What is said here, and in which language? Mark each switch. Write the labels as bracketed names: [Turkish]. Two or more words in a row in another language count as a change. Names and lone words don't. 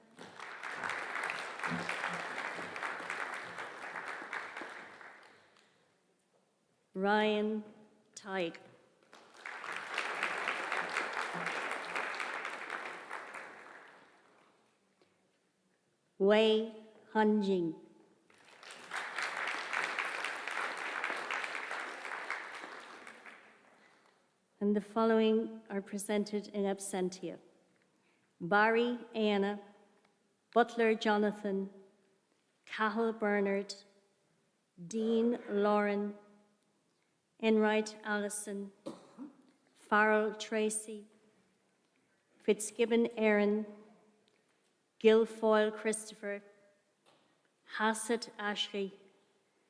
[English] Ryan Teig. Wei Hanjing. And the following are presented in absentia. Barry Anna, Butler Jonathan, Cahill Bernard, Dean Lauren, Enright Allison, Farrell Tracy, Fitzgibbon Aaron, Guilfoyle Christopher, Hassett Ashley,